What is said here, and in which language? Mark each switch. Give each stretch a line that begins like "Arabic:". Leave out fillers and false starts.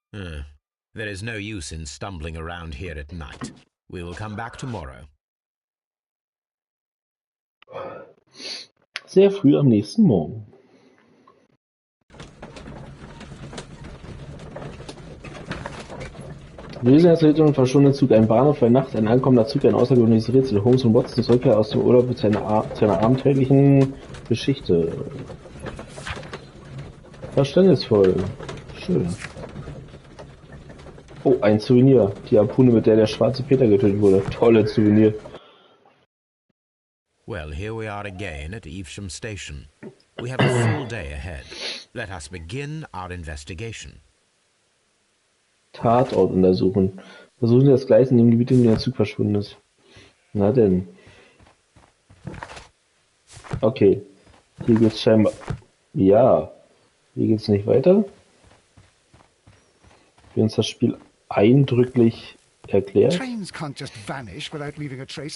English: There is no use in stumbling around here at night. We will come back tomorrow.
German: Sehr früh am nächsten Morgen. Lösungsrätsel und verschwundener Zug. Ein Bahnhof bei Nacht, ein ankommender Zug, ein außergewöhnliches Rätsel. Holmes und Watson Rückkehr aus dem Urlaub mit zu einer abenteuerlichen Geschichte. Verständnisvoll. Schön. Oh, ein Souvenir. Die Harpune, mit der der schwarze Peter getötet wurde. Tolle Souvenir.
English: Well, here we are again at Evesham Station. We have a full day ahead. Let us begin our investigation.
German: Tatort untersuchen. Versuchen Sie das Gleisen in dem Gebiet, in dem der Zug verschwunden ist. Na denn. Okay. Hier geht's scheinbar... Ja. Hier geht's nicht weiter. Wie uns das Spiel eindrücklich erklärt.
English: Trains can't just vanish without leaving a trace.